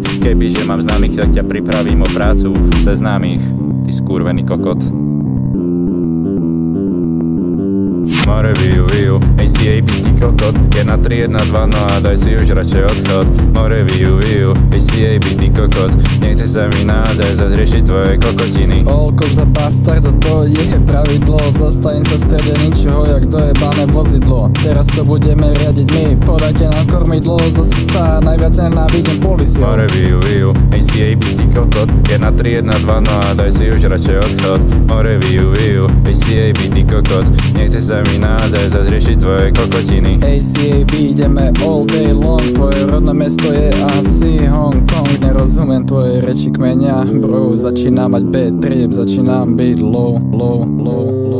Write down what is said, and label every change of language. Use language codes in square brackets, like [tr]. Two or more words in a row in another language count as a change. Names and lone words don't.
[sk] Kebyže mám známych, tak ťa pripravím o prácu cez známych, ty skurvený kokot. More, viu, ACAB, ty kokot. 1-3-1-2, no a daj si už radšej odchod. More, viu, ACAB, ty kokot. Nechce sa mi naozaj zazriešiť tvoje kokotiny. [en] All cops a bastard, [sk] za to je pravidlo. Zastavím sa v strede ničoho, jak dojebané vozidlo. Teraz to budeme riadiť my, podajte nám kormidlo. Zo srdca najviac nenávidím policiu. More, viu, ACAB, ty kokot. 1-3-1-2, no a daj si už radšej odchod. More, viu, ACAB, ty kokot. Nechce sa mi naozaj zazriešiť tvoje kokotiny. ACAB, ideme [en] all day long. [sk] Tvoje rodné mesto je asi Hong Kong. Nerozumiem tvoje reči kmeňa, bro. Začínam mať [en] bad trip, [sk] začínam byť low.